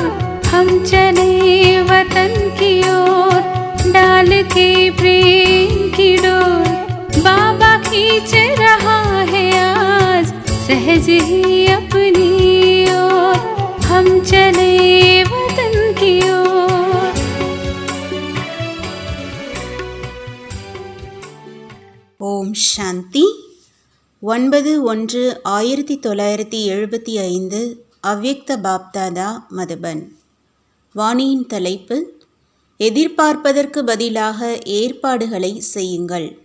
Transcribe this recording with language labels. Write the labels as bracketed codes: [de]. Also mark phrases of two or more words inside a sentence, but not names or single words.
[hi] हम चले वतन की ओर डाल के प्रेम की डोर। बाबा खींच रहा है आज सहज ही अपनी ओर। हम चले वतन की ओर। [ta] ஓம் சாந்தி. 9/1/1975 அவ்யக்த பாப்தாதா மதுபன். வாணியின் தலைப்பு: எதிர்பார்ப்பதற்கு பதிலாக ஏற்பாடுகளை செய்யுங்கள்.